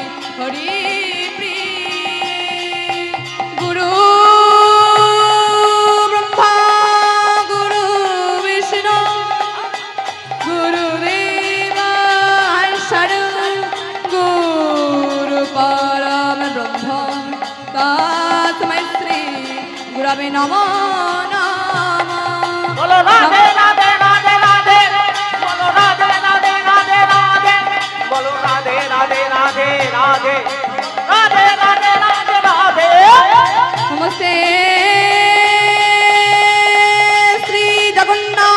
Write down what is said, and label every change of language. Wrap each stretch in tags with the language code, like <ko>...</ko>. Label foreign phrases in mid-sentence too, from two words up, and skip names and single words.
<sa>हरिप्रिये गुरु ब्रह्मा गुरु विष्णु गुरुदेवा शरणं गुरु परम ब्रह्म तस्मै श्री गुरवे नमो नमः</sa> <hi>बोलो राधे राधे राधे राधे बोलो राधे राधे राधे राधे बोलो राधे राधे राधे राधे राधे राधे राधे राधे नमस्ते श्री जगन्नाथ</hi>